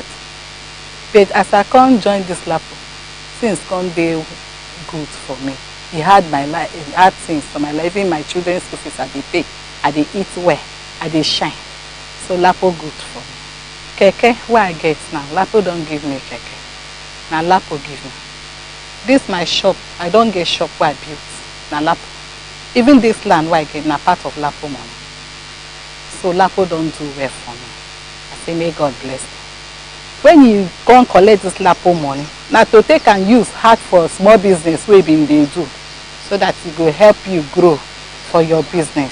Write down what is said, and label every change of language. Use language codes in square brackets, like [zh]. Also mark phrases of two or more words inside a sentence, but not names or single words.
[pcm] But as I can't join this lapo, things can't be good for me. He had my life, he had things for my life. Even my children's school fees, I dey pay, I dey eat well, I dey shine. So lapo good for me. Keke, where I get now, lapo don't give me keke. Now lapo give me. This my shop, I don't get shop where I built. Now lapo. Even this land where I get, now part of lapo money. So lapo don't do well for me. I say, may God bless me. When you go and collect this lapo money, now to take and use hard for small business we been they do, so that it will help you grow for your business.